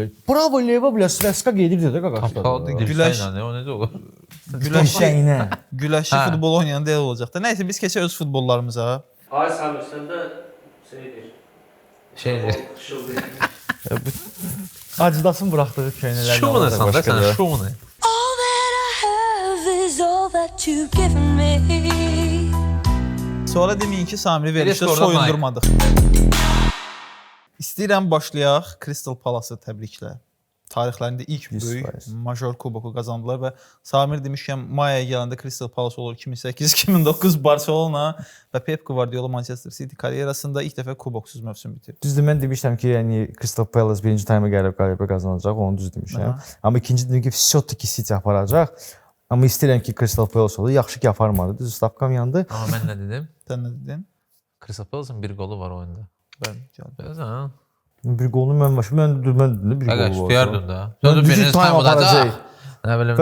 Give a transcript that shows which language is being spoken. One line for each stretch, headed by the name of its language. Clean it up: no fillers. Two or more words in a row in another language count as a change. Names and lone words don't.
Azerbaijani: Bravo Leva belə sveska gedirdi də qaqaşlar. Dirsəyinə, o necə olur? Dirsəyinə. Güləşçi futbol oynayan deyil olacaq da. Nəysə biz keçək öz futbollarımıza. Ay Samir, sən də Şeydir. Adidasın buraxdığı köynələr. Şunu sən də sən şunu.
English: All that I have is all that you've given me.
Azerbaijani: Sonra deməyin ki, Samiri verişdə soyundurmadıq. İstəyirəm başlayaq Crystal Palace-ı təbriklə. Tarixlərində ilk böyük major kuboku qazandılar və Samir demişkən mayaya gələndə Crystal Palace olur 2008-2009 Barcelona və Pep Guardiola Manchester City karyerasında ilk dəfə kuboksuz mövsüm bitirdi. Düzdür, mən demişəm ki, yəni Crystal Palace birinci tayma gəlib qələbə qazanacaq, onu düz demişəm. Amma ikinci dedim ki, все-таки City aparacaq. Amma istəyirəm ki, Crystal Palace olur. Yaxşı ki, aparmadı. Düz stavkam yandı. Amma mən nə dedim? Sən nə dedin? Crystal Palace'ın bir qolu var oyunda. Bəli, gəldi. Görürsən? Bir qolunu mən dedim, bir qolu var. Deyərdin də. Birinci tayma aparacaq. Nə bilim,